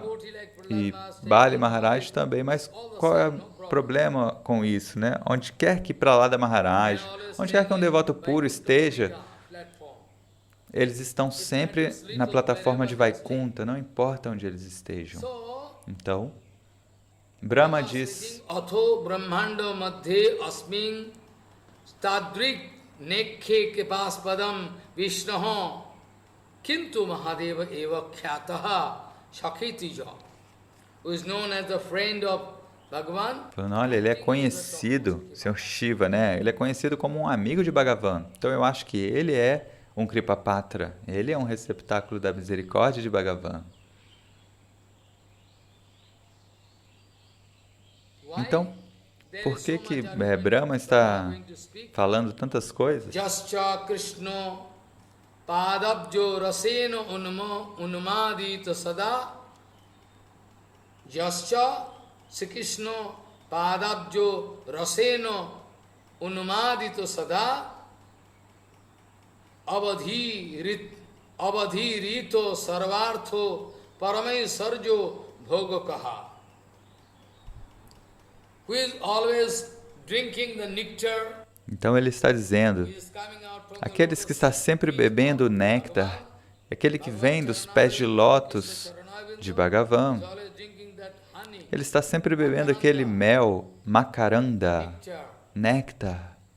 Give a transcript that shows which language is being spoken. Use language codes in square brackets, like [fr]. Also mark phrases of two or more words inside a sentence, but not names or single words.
[pt] E Bali Maharaj também, mas qual é o problema com isso, né? Onde quer que Prahlada Maharaj, onde quer que um devoto puro esteja, eles estão sempre na plataforma de Vaikunta, não importa onde eles estejam. Então, Brahma diz: [sa] Atho brahmanda madhe asmin tadrik nekhe kipaspadam vishnaho kintu mahadeva eva khyataha shakitijo, [en] who is known as the friend of Bhagavan. [pt] Falando, olha, ele é conhecido, Senhor Shiva, né? Ele é conhecido como um amigo de Bhagavan. Então eu acho que ele é um Kripapatra, ele é um receptáculo da misericórdia de Bhagavan. Então, por que Brahma está falando tantas coisas? [sa] Jascha Krishna padabjo rasena unumadita sada. Jascha Sri Krishna padabjo rasena unumadita sada. Avadhi rito sarvartho paramay sarjo bhogakaha. [en] Who is always drinking the nectar. [pt] Então ele está dizendo, aqueles que estão sempre bebendo o néctar, aquele que vem dos pés de lótus de Bhagavan, ele está sempre bebendo aquele mel, makaranda, néctar.